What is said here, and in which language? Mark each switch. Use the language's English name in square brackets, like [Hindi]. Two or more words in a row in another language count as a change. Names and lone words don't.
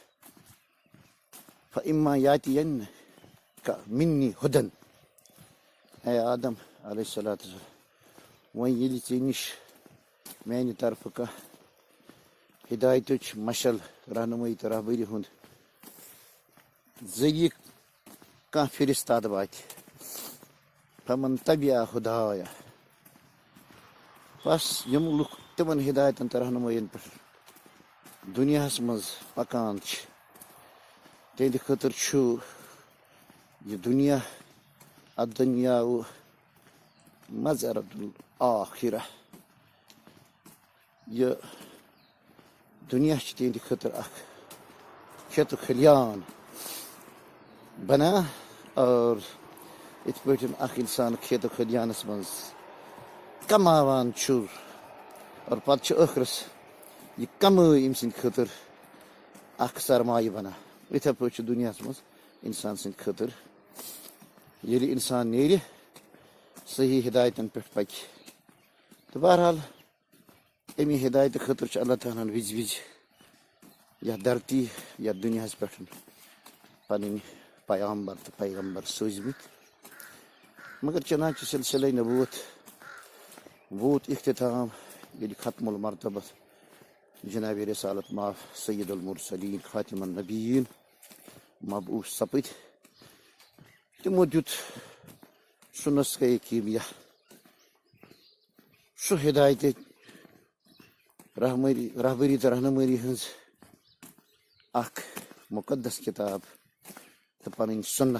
[Arabic] فإما یاتینک منی ہدن، [Kashmiri] اے آدم [Arabic] علیہ الصلوۃ والسلام، [Kashmiri] وۄنۍ ییٚلہِ ژےٚ نِش میانہِ طرفہٕ کانٛہہ ہدایتٕچ مشل، رہنمٲیی تہٕ رہبری ہُنٛد ذٔریعہٕ کانٛہہ فرستاد واتہِ، [Arabic] فمن تبع ہدایا، [Kashmiri] بس یِم لُکھ تِمن ہدایتن تہٕ رہنمٲیین پٮ۪ٹھ دُنیاہس منٛز پکان چھِ، تِہنٛدِ خٲطرٕ چھُ یہِ دُنیا [Arabic] الدُنیاء مزرعۃ الآخرہ. [Kashmiri] یہِ دُنیا چھِ تِہنٛدِ خٲطرٕ اکھ کھیت و کھلیان بنا، اور یِتھ پٲٹھۍ اکھ انسان کھیت و کھلیانس منٛز کماوان چھُ اور پتہٕ چھُ ٲخرس یہ کمٲے أمۍ سٕنٛدِ خٲطرٕ اکھ سرمایہ بنان، یِتھے پٲٹھۍ چھُ دُنیاہس منٛز انسان سٕنٛدِ خٲطرٕ ییٚلہِ انسان نیرِ صحیح ہدایتن پٮ۪ٹھ پکہِ. تہٕ بہرحال امی ہدایتہٕ خٲطرٕ چھُ اللہ تعالیٰ ہن وِزِ وِزِ یتھ دھرتی یتھ دُنیاہس پٮ۪ٹھ پنٕنۍ پیامبر تہٕ پیغمبر سوٗزمٕتۍ. مگر چنانچہ سلسلہ نبوت ووت اختتام ییٚلہِ ختم المرتبہ جناب رسالت ماف [Arabic] سید المرسلین خاتم النبیین [Kashmiri] مبعوث سپٕدۍ. تِمو دیُت سُہ نسخہ کیٖمیا، سُہ ہدایت رہبری تہٕ رہنمٲیی ہٕنٛز اکھ مقدس کتاب تہٕ پنٕنۍ سُنت.